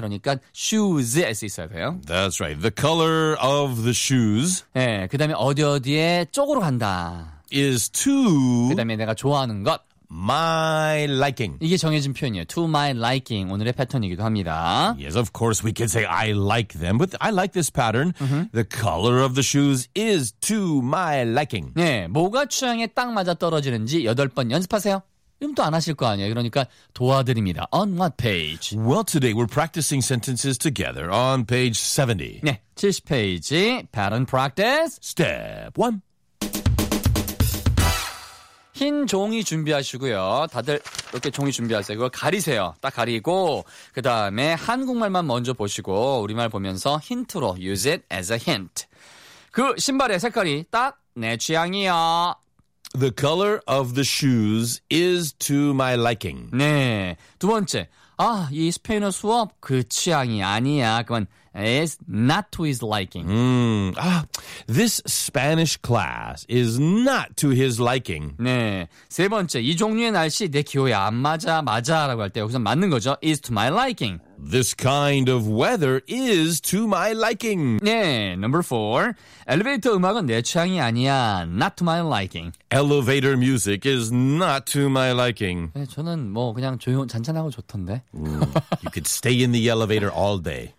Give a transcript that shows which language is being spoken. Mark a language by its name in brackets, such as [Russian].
[Korean] 그러니까 shoes 있어야 돼요. [English] That's right. The color of the shoes. [Korean] 네, 그 다음에 어디 어디에 쪽으로 간다. [English] Is to. [Korean] 그 다음에 내가 좋아하는 것. [English] My liking. [Korean] 이게 정해진 표현이에요. [English] To my liking. [Korean] 오늘의 패턴이기도 합니다. [English] Yes, of course, we can say I like them. But I like this pattern. Mm-hmm. The color of the shoes is to my liking. [Korean] 네, 뭐가 취향에 딱 맞아떨어지는지 8번 연습하세요. 그럼 또 안 하실 거 아니에요. 그러니까 도와드립니다. [English] On what page? Well, today we're practicing sentences together on page 70. [Korean] 네, 70페이지. [English] Pattern practice. Step 1. [Korean] 흰 종이 준비하시고요. 다들 이렇게 종이 준비하세요. 그걸 가리세요. 딱 가리고 그 다음에 한국말만 먼저 보시고 우리말 보면서 힌트로 [English] use it as a hint. [Korean] 그 신발의 색깔이 딱 내 취향이요. [English] The color of the shoes is to my liking. [Korean] 네. 두 번째. 아, 이 스페인어 수업 그 취향이 아니야. [English] 그건 is not to his liking. This Spanish class is not to his liking. [Korean] 네. 세 번째, 이 종류의 날씨 내 기호에 안 맞아, 맞아 라고 할 때 여기서 맞는 거죠. [English] Is to my liking. This kind of weather is to my liking. [Korean] 네. [English] Number four, [Korean] elevator 음악은 내 취향이 아니야. [English] Not to my liking. Elevator music is not to my liking. [Korean] 네, 저는 뭐 그냥 조용, 잔잔하고 좋던데. [English] You could stay in the elevator all day.